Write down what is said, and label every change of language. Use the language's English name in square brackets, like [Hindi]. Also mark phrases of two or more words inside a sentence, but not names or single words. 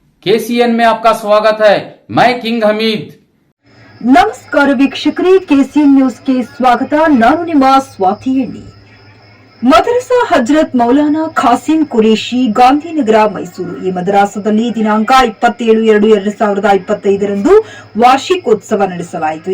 [Hindi] केसीएन में आपका स्वागत है। मैं किंग हमीद। [Kannada] ನಮಸ್ಕಾರ ವೀಕ್ಷಕರೇ, ಕೆಸಿಎನ್ ನ್ಯೂಸ್ಗೆ ಸ್ವಾಗತ. ನಾನು ನಿಮ್ಮ ಸ್ವಾತಿ ಎಣ್ಣಿ. ಮದರಸಾ ಹಜರತ್ ಮೌಲಾನಾ ಖಾಸಿಂ ಕುರೇಶಿ ಗಾಂಧಿನಗರ ಮೈಸೂರು ಈ ಮದರಾಸದಲ್ಲಿ ದಿನಾಂಕ 27/7/2025 ವಾರ್ಷಿಕೋತ್ಸವ ನಡೆಸಲಾಯಿತು.